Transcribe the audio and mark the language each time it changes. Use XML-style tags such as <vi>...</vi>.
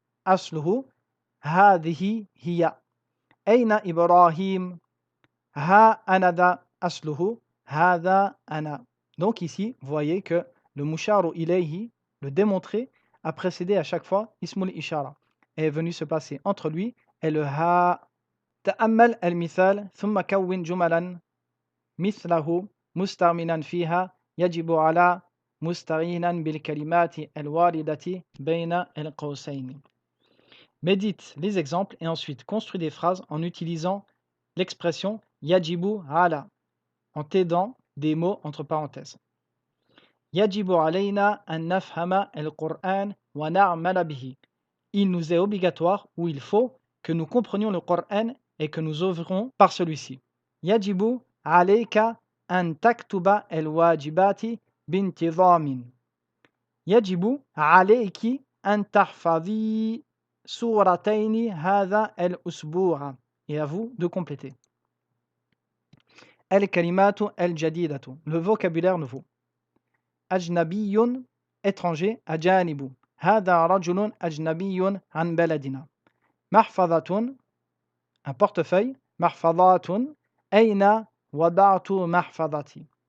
<ar>أصله هذه هي. أين إبراهيم؟ ها أنا ذا. أصله هذا أنا.</ar> <fr>Donc ici, vous voyez que le musharu ilayhi, le démontré, a précédé à chaque fois ismul ishara et est venu se placer entre lui et le ha.</fr> <ar>تأمل المثال ثم كون جملا مثله مستعملا فيها يجب على مستعينا بالكلمات الواردة بين القوسين.</ar> <fr>Médite les exemples et ensuite construis des phrases en utilisant l'expression yajibu ala en t'aidant des mots entre parenthèses.</fr> <ar>يجب علينا أن نفهم القرآن ونعمل به.</ar> <fr>Il nous est obligatoire ou il faut que nous comprenions le Coran et que nous œuvrons par celui-ci.</fr> <ar>يجب عليك أن تكتب الواجبات بانتظام. يجب عليك أن تحفظي سورتين هذا الأسبوع.</ar> <fr>Et à vous de compléter.</fr> <ar>الكلمات الجديدة.</ar> <fr>Le vocabulaire nouveau. أجنبي étranger.</fr> <ar>أجانب. هذا رجل أجنبي عن بلدنا.</ar> <fr>محفظة un portefeuille.</fr> <ar>محفظات. أين وضعت محفظتي.</ar>